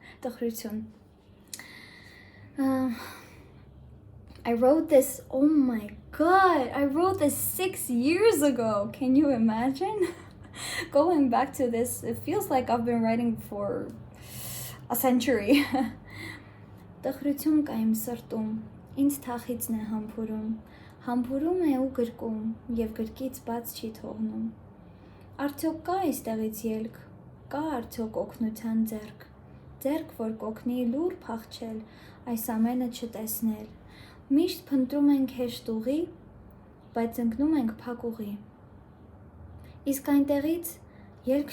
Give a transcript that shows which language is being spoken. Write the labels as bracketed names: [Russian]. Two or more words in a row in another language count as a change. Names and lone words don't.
[English] I wrote this, oh my god, I wrote this 6 years ago. Can you imagine? Going back to this, it feels like I've been writing for, a century. [Armenian] Տխրություն կա իմ սրտում, ինձ թախիցն է համբուրում է ու գրկում և գրկից բաց չի թողնում։ Արդյոք կա այստեղից ելք, կա արդյոք օգնության ձեռք, որ կօգնի լուր փախչել, այս ամենը չտեսնել։ Միշտ փնտրում ենք հեշտ ուղի, բայց ընկնում ենք փակ ուղի։ Իսկ այնտեղից ելք